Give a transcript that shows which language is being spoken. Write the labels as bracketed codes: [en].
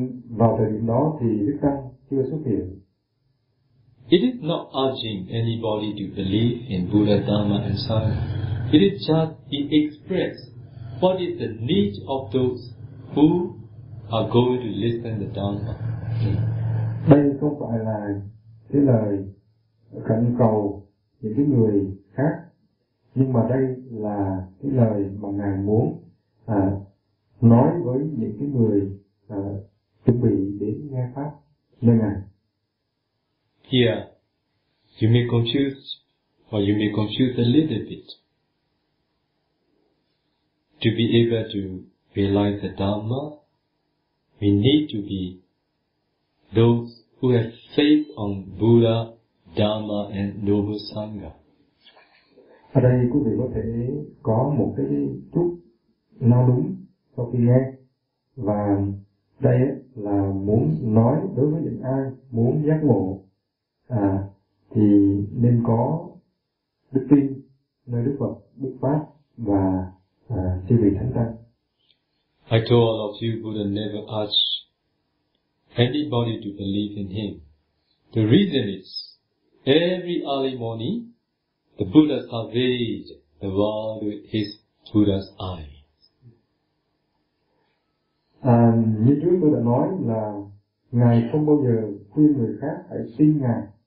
[vi] Vào thời điểm đó thì Đức Tăng chưa xuất hiện. [en] It is not urging anybody to believe in Buddha, Dhamma and Sangha. It is just to express what is the need of those who are going to listen to the Dhamma. [vi] Đây không phải là cái lời khẩn cầu những cái người khác, nhưng mà đây là cái lời mà Ngài muốn nói với những cái người chuẩn bị đến nghe pháp nơi Ngài. [en] Here, you may confuse, or you may confuse a little bit. To be able to realize the Dhamma, we need to be those who have faith on Buddha, Dhamma and Noble Sangha. [vi] Ở đây quý vị có thể có một cái chút nào đúng sau khi nghe, và Đây là muốn nói đối với những ai muốn giác ngộ thì nên có đức tin nơi Đức Phật, Đức Pháp và chư vị thánh tăng. [en] I told all of you, Buddha never asked anybody to believe in him. The reason is, every early morning, the Buddha surveyed the world with his Buddha's eye. [vi] Như trước tôi đã nói là Ngài không bao giờ khuyên người khác hãy tin Ngài.